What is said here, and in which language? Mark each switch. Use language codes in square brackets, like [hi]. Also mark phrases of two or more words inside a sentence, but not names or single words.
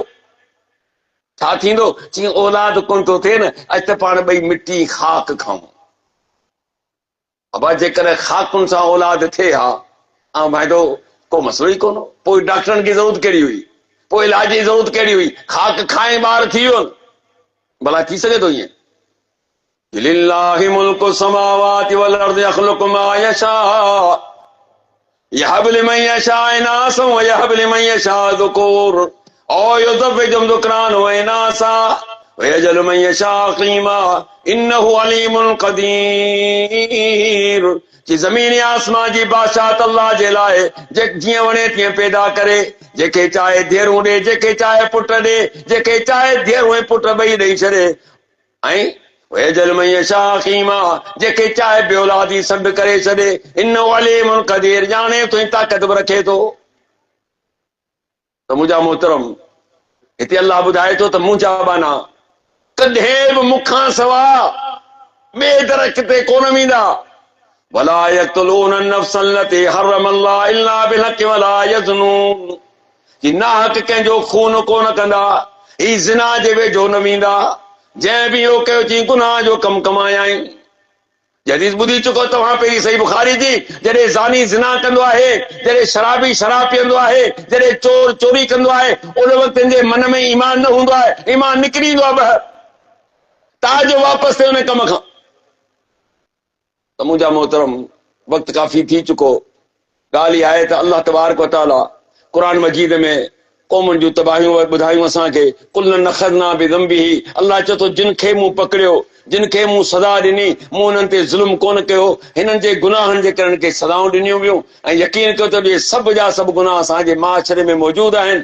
[sd] छा थींदो, जीअं औलाद कोन थो थिए न, अॼु त पाण ॿई मिटी खाक खाऊं। अबा जेकॾहिं खाकुनि सां औलाद थिए हा ऐं भाइदो को मसलो ई कोन, पोइ डॉक्टरनि जी ज़रूरत कहिड़ी हुई, पोइ इलाज जी ज़रूरत कहिड़ी हुई, खाक खाए ॿार थी वियो। भला थी सघे थो ईअं? [ar] لله ملك السماوات والأرض يخلق ما يشاء يهب لمن يشاء إناثا ويهب لمن يشاء الذكور أو يزوجهم ذكرانا وإناثا ويجعل من يشاء عقيما إنه عليم قدير. [sd] जी ज़मीन आसमान जी बादशाहत अल्लाह जे लाइ, जे जीअं वणे तीअं पैदा करे, जेके चाहे धीअरूं ॾे, जेके चाहे पुट ॾे, जेके चाहे धीअरूं ऐं पुट ॿई ॾेई छॾे। ऐं [ar] ويجعل من يشاء عقيما, [sd] जेके चाहे बेऔलादी सॾु करे छॾे। [ar] إنه عليم قدير, [sd] ॼाणे थो ऐं ताक़त बि रखे थो। त मुंहिंजा मोहतरम, हिते अल्लाह ॿुधाए थो त मुंहिंजा बाना कॾहिं बि मूंखां सवा ॿिए दर किथे कोन वेंदा। [ar] ولا يقتلون النفس التي حرم الله إلا بالحق ولا يزنون. [sd] कि नाहक कंहिंजो खून कोन कंदा, ही ज़िना जे वेझो न वेंदा। जंहिं बि इहो कयो चई गुनाह जो कमु कमायाई। हदीस ॿुधी चुको तव्हां पहिरीं सही बुखारी जी, जॾहिं ज़ानी ज़िना कंदो आहे, जॾहिं शराबी शराब पीअंदो आहे, जॾहिं चोर चोरी कंदो आहे, उन वक़्तु जे मन में ईमान न हूंदो आहे, ईमान निकिरी ईंदो आहे ॿाहिरि, ताजो वापसि थिए उन कम खां। त मुंहिंजा मोहतरम, वक़्तु काफ़ी थी चुको। ॻाल्हि आहे त [ar] الله تبارك وتعالى [sd] क़ुरान मजीद में क़ौमुनि जूं तबाहियूं ॿुधायूं असांखे। [ar] كلا أخذنا بذنبه, [sd] अल्लाह चए थो जिन खे मूं पकड़ियो, जिन खे मूं सज़ा ॾिनी, मूं उन्हनि ते ज़ुल्म कोन कयो, हिननि जे गुनाहनि जे करे खे सज़ाऊं ॾिनियूं वियूं। ऐं यकीन कयो त इहे सभु जा सभु गुनाह असांजे माशरे में मौजूदु आहिनि।